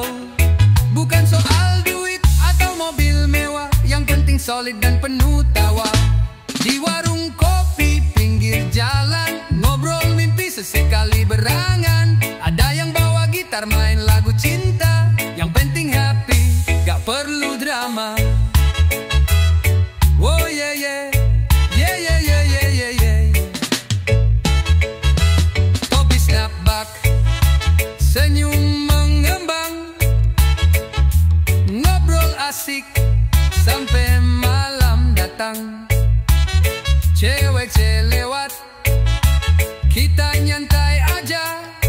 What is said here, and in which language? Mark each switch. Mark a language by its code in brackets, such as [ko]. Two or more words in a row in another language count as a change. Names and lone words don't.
[id] Bukan soal duit atau mobil mewah, yang penting solid dan penuh tawa. Di warung kopi pinggir jalan, ngobrol mimpi sesekali berangan. Ada yang bawa gitar main lagu cinta, yang penting happy, gak perlu drama. [en] Oh yeah yeah yeah yeah yeah yeah yeah yeah. [id] Kopi snapback, senyum mengembang, ngobrol asik sampai malam datang. Cewek lewat, kita nyantai aja.